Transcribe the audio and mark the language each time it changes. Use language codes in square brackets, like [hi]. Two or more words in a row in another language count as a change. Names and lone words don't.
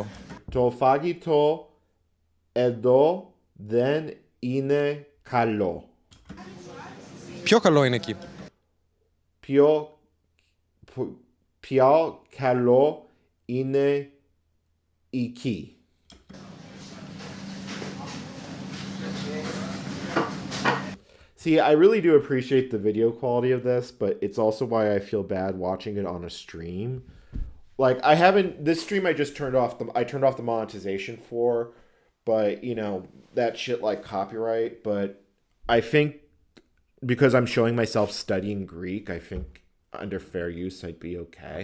[el] Το φαγητό εδώ δεν είναι καλό. Πιο καλό είναι εκεί. Πιο καλό είναι εκεί. [en] See, I really do appreciate the video quality of this, but it's also why I feel bad watching it on a stream. Like, this stream I just turned off the monetization for, but, you know, that shit like copyright, but I think because I'm showing myself studying Greek, I think under fair use I'd be okay.